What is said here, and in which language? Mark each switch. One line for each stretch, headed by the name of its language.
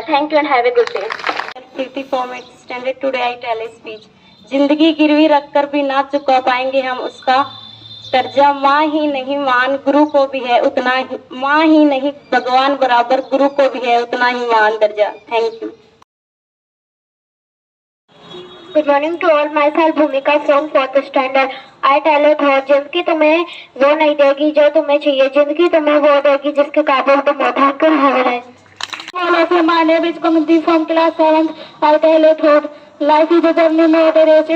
English: Thank you and have a good day. Preeti from 8th standard. Today I tell a speech.
Hindi: जिंदगी गिरवी रखकर भी ना चुका पाएंगे हम उसका कर्जा। माँ ही नहीं मान गुरु को भी है उतना ही, माँ ही नहीं भगवान बराबर गुरु को भी है उतना ही मान दर्जा।
English: Thank you. Good morning to all. Myself Bhumika from 4th standard. I tell a thought.
Hindi: जिंदगी तुम्हें वो नहीं देगी जो तुम्हें चाहिए, जिंदगी तुम्हें वो देगी जिसके काबिल तुम हो।
English: Thank you. Have a nice day. Hello, my name is Kamandeep from class 7th. I tell a thought. Life is a journey, not a race.